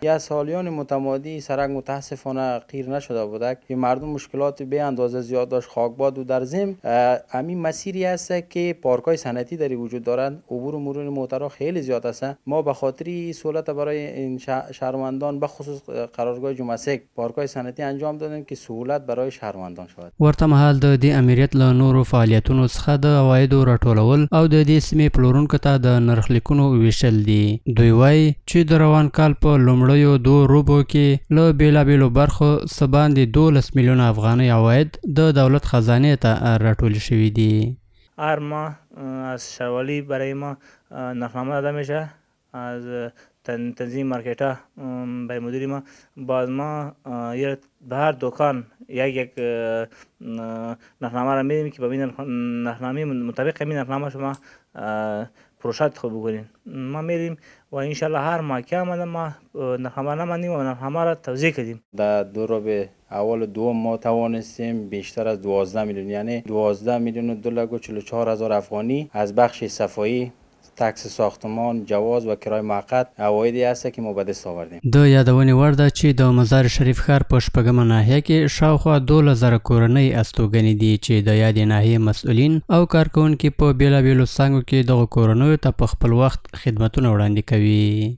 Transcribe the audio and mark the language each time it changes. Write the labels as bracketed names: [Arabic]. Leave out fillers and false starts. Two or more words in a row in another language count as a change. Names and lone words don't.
[Persian] یا سالیان متمادی سرک متاسفانه قیر نشده بوده که مردم مشکلات به اندازه زیاد داشت، خاکباد و در ضمن همین مسیری است که پارکای صنعتی در وجود دارند، عبور و مرور موترها خیلی زیاد است. ما به خاطر سهولت برای این شهروندان بخصوص قرارگاه جمعه سک پارکای صنعتی انجام دادیم که سهولت برای شهروندان شود. [Pashto] ورته مهال د دې امریت له نورو فعالیتونو څخه د عوایدو راټولول او د دې سیمې پلورونکو ته د نرخلیکونو ویشل دي. دوی وایي چې د روان کال په لومړیو دوه روبو کې له بېلابېلو برخو څه باندې 12 میلیونه افغانۍ عواید د دولت خزانې ته راټول شوي دي. [Persian] هر ماه از شوالی برای ما نرخنامه داده میشه از تنظیم مارکت برای مدیر ما. باز ما به هر دکان یک نرخنامه را میدیم که به این نرخنامه مطابق همین نرخنامه شما پروژه خوب بکنین. ما میریم و انشالله هر ماه که آمده ما نرخنامه نمانیم و نرخنامه را توزیع کردیم. در دو روبه اول دوم ما توانستیم بیشتر از 12 میلیون یعنی 12 میلیون و 244 هزار افغانی از بخش صفایی، تکس ساختمان، جواز و کرای موقت عوایدی است که ما به دست آوردیم. [Pashto] د یادونې وړ ده چې د مزار شریف ښار په شپږمه ناحیه کې شاوخوا 12,000 کورنۍ استوګنې دي چې د یادې ناحیې مسؤلین او کارکوونکي په بېلابېلو څانګو کې دغو کورنیو ته په خپل وخت خدمتونه وړاندې کوي.